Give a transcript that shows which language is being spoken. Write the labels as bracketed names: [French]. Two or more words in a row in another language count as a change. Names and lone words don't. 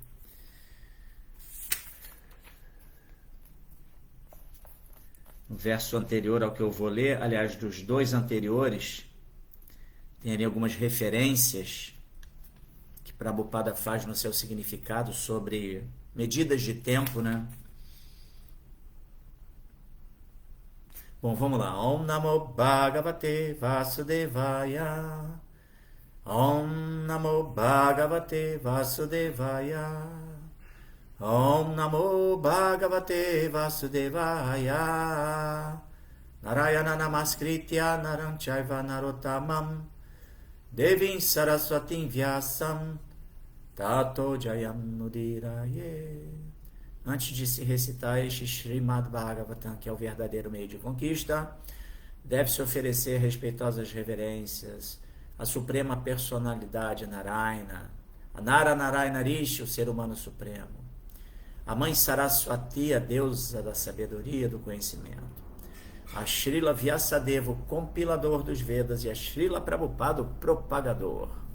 [Portuguese] No verso anterior ao que eu vou ler, aliás, dos dois anteriores, tem ali algumas referências que Prabhupada faz no seu significado sobre medidas de tempo, né? Bom, vamos lá. [Sanskrit] Om Namo Bhagavate Vasudevaya. Om Namo Bhagavate Vasudevaya. Om Namo Bhagavate Vasudevaya. Narayana Namaskritya Naram Chaiva Narottamam Devim Saraswatim Vyasam Tato Jayam Nudiraye. [Portuguese] Antes de se recitar este Srimad Bhagavatam, que é o verdadeiro meio de conquista, deve-se oferecer respeitosas reverências à suprema personalidade Narayana, a Nara Narayana Rishi, o ser humano supremo, a mãe Saraswati, a deusa da sabedoria e do conhecimento, a Srila Vyasadeva, o compilador dos Vedas, e a Srila Prabhupada, o propagador.